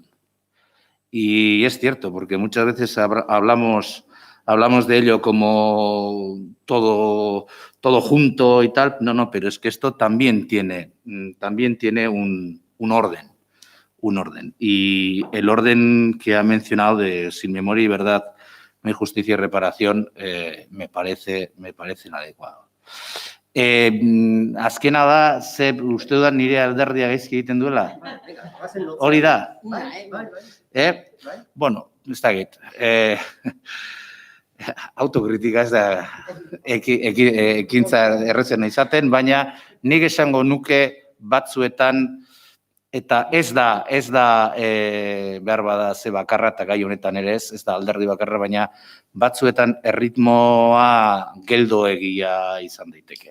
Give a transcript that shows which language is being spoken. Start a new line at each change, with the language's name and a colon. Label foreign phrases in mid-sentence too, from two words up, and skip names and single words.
Spanish: Y es cierto, porque muchas veces hablamos de ello como todo junto y tal. No, pero es que esto también tiene un orden. Y el orden que ha mencionado de sin memoria y verdad no hay justicia y reparación me parece inadecuado.
Basque: Azkena da, uste dudan nire alderdia gaizki egiten duela? Hori da? Bueno, ez dakit. Autokritika ez da ekintza errezena izaten, baina nik esango nuke batzuetan, eta ez da behar bada ze bakarra, eta gai honetan ere ez da alderdi bakarra, baina batzuetan erritmoa geldoegia izan daiteke.